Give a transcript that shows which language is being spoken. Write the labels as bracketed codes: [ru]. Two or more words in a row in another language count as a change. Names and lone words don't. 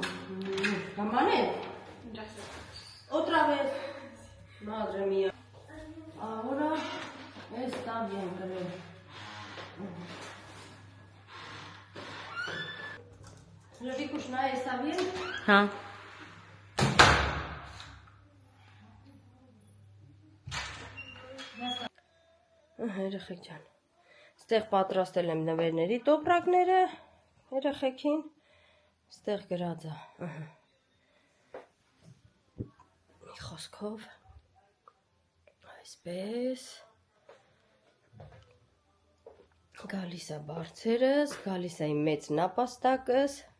[es] La mané. Otra vez. Madre mía. Ahora está bien, creo. Լրիկուշնա está bien? [hy] Հա։ Երեխեք ջան։ Ստեղ պատրաստել եմ նվերների տոպրակները երեխեքին։ Ստեղ գրած է։ Մի խոսքով այսպես գալիս է բարձերս, գալիս է իմ մեծ նապաստակս։